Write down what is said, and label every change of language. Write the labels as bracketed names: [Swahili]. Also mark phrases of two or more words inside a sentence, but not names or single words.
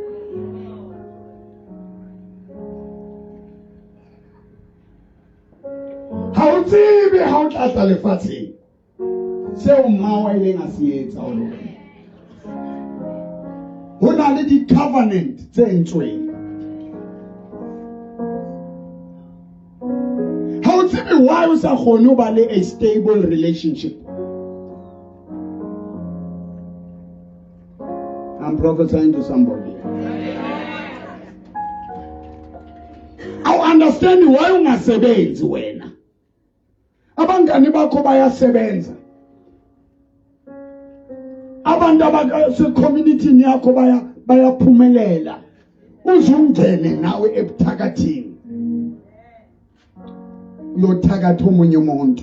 [Southern Sotho] Ha o tsebe ha o tla tla lefatsheng seo mmawa ileng a se etsa o lona. Ho na le di-covenant tse entsweng. Ha o tsebe why o sa kgone ho ba le [English] a stable relationship. I'm prophesying to somebody. I understand why [Zulu] ungasebenzi wena. Abangani bakho bayasebenza. Abantu abase community yakho bayaphumelela. Uzungene nawe ebuthakathini. Uyothakatha omunye umuntu.